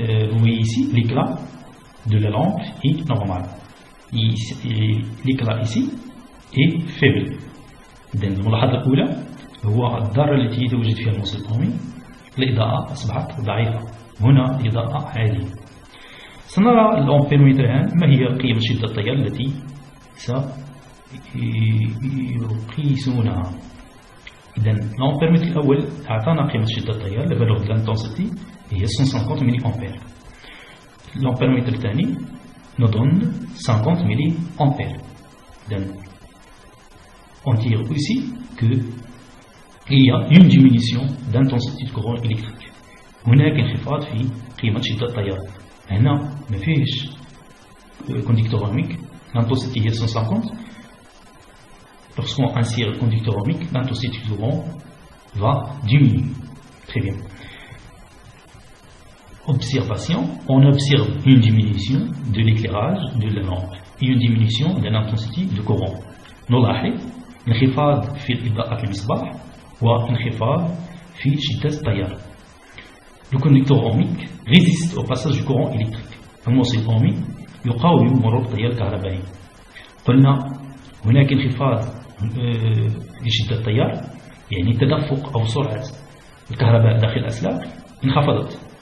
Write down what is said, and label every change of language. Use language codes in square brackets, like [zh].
[fr] vous voyez ici l'éclat de la lampe est normal. L'éclat ici est faible. [ar] إذن الملاحظة الأولى هو الضرر التي يتواجد فيها الموصل الأمامي، الإضاءة أصبحت ضعيفة، هنا إضاءة عالية. سنرى الأمبيرومتر الآن ما هي قيم شدة التيار التي سيقيسونها. إذن الأمبيرومتر الأول أعطانا قيمة شدة التيار [fr] la valeur de l'intensité [ar] هي 150 ملي أمبير. [fr] L'ampéromètre [ar] الثاني [fr] nous donne 50 ملي أمبير. On tire aussi qu'il y a une diminution d'intensité du courant électrique. [ar] هناك انخفاض في قيمة شدة التيار. هنا ما فيهش conducteur ohmique, l'intensité هي 150. [fr] Lorsqu'on insère le conducteur ohmique, l'intensité du courant va diminuer. Très bien. Observation, on observe une diminution de l'éclairage de la lampe et une diminution de l'intensité du courant. [ar] نلاحظ انخفاض في إضاءة المصباح وانخفاض في شدة التيار. [fr] Le conducteur ohmique résiste au passage du courant électrique. [ar] الموصل الأومي يقاوم مرور التيار الكهربائي. قلنا هناك انخفاض لشدة التيار، يعني تدفق أو سرعة الكهرباء داخل الأسلاك انخفضت.